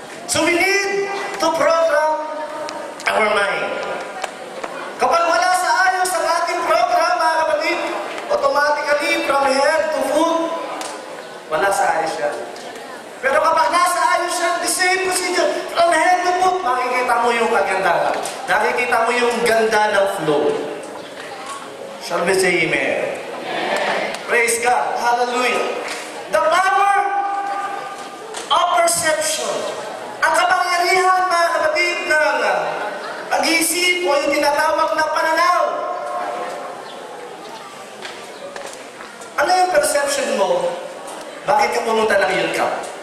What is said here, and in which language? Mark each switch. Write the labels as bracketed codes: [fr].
[en] So we need to program our mind. [tl] Kapag wala sa ayos ang ating program, mga kapatid, automatically [en] from head to foot, [tl] wala sa ayos siya. Pero kapag nasa ayos siya, [en] the same procedure, from head to foot, [tl] makikita mo yung kagandahan. Nakikita mo yung ganda ng flow. [en] Shall we say amen? Praise God. [tl] Hallelujah. [en] The power of perception. [tl] Ang kapangyarihan, mga kapatid, ng pag-iisip o yung tinatawag na pananaw. Ano yung perception mo? Bakit ka pumunta ng youth camp?